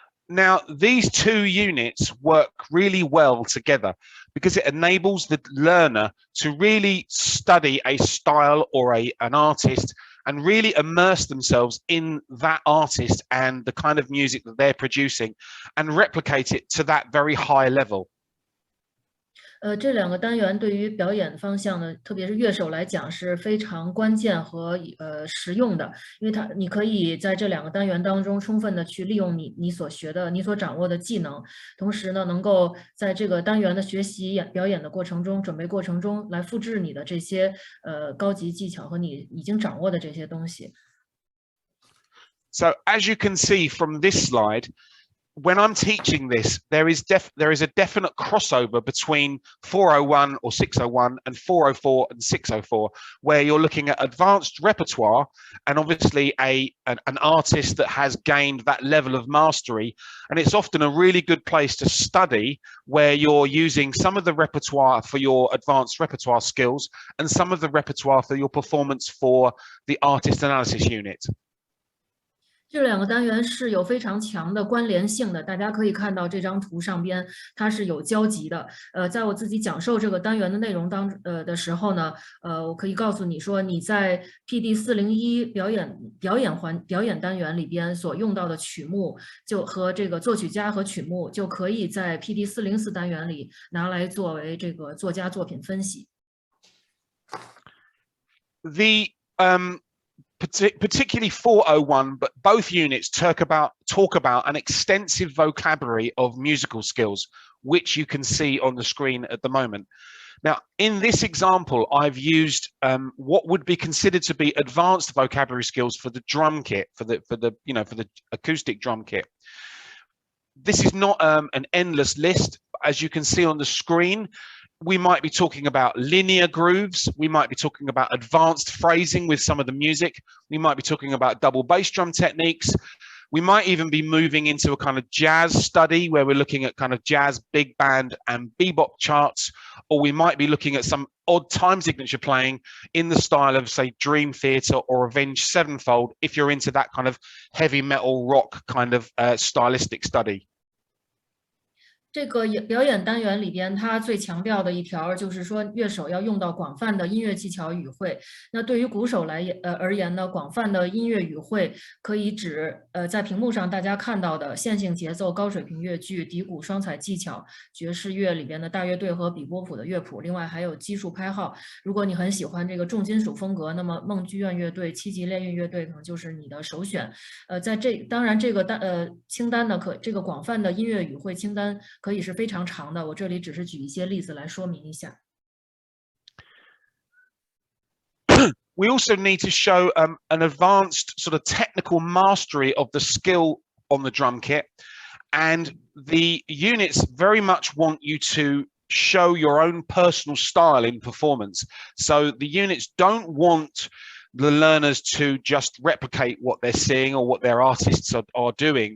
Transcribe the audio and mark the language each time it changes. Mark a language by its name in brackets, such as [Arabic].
[English] Now, these 2 units work really well together because it enables the learner to really study a style or an artist and really immerse themselves in that artist and the kind of music that they're producing and replicate it to that very high level. [Chinese] 这2个单元对于表演方向呢，特别是乐手来讲是非常关键和实用的，因为你可以在这2个单元当中充分的去利用你所学的、你所掌握的技能，同时呢，能够在这个单元的学习表演的过程中、准备过程中来复制你的这些高级技巧和你已经掌握的这些东西。 [English] So as you can see from this slide, when I'm teaching this, there is a definite crossover between 401 or 601 and 404 and 604, where you're looking at advanced repertoire and obviously an artist that has gained that level of mastery. And it's often a really good place to study where you're using some of the repertoire for your advanced repertoire skills and some of the repertoire for your performance for the artist analysis unit. [Chinese] 这2个单元是有非常强的关联性的，大家可以看到这张图上边它是有交集的。在我自己讲授这个单元的内容的时候呢，我可以告诉你说，你在 PD401 表演单元里边所用到的曲目，就和这个作曲家和曲目，就可以在 PD404 单元里拿来作为这个作家作品分析。 [English] Particularly 401, but both units talk about an extensive vocabulary of musical skills, which you can see on the screen at the moment. Now, in this example, I've used what would be considered to be advanced vocabulary skills for the drum kit, for the acoustic drum kit. This is not an endless list, as you can see on the screen. We might be talking about linear grooves. We might be talking about advanced phrasing with some of the music. We might be talking about double bass drum techniques. We might even be moving into a kind of jazz study where we're looking at kind of jazz, big band and bebop charts, or we might be looking at some odd time signature playing in the style of, say, Dream Theater or Avenged Sevenfold, if you're into that kind of heavy metal rock kind of stylistic study. [Chinese] 这个表演单元里边，它最强调的一条就是说，乐手要用到广泛的音乐技巧语汇。那对于鼓手而言呢，广泛的音乐语汇可以指在屏幕上大家看到的线性节奏、高水平乐句、笛鼓双踩技巧、爵士乐里边的大乐队和比波谱的乐谱，另外还有基数拍号。如果你很喜欢这个重金属风格，那么梦剧院乐队、7级炼狱乐队可能就是你的首选。当然这个清单呢，这个广泛的音乐语汇清单可以是非常长的，我这里只是举一些例子来说明一下。 [English] We also need to show an advanced sort of technical mastery of the skill on the drum kit, and the units very much want you to show your own personal style in performance. So the units don't want the learners to just replicate what they're seeing or what their artists are doing.